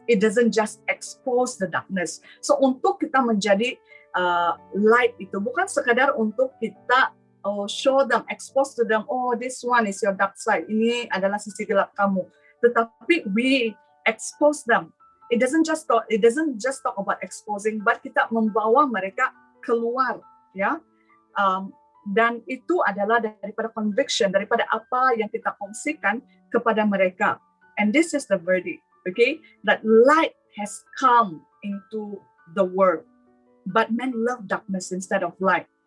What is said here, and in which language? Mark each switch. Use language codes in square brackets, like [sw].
[en] It doesn't just expose the darkness. [ms] So untuk kita menjadi light itu bukan sekadar untuk kita [en] show them, expose to them, oh this one is your dark side, [ms] ini adalah sisi gelap kamu. Tetapi [en] we expose them. It doesn't just talk about exposing, [ms] but kita membawa mereka keluar, ya. Dan itu adalah daripada conviction, daripada apa yang kita kongsikan kepada mereka. [en] And this is the verdict, okay? That light has come into the world, but men love darkness instead of light.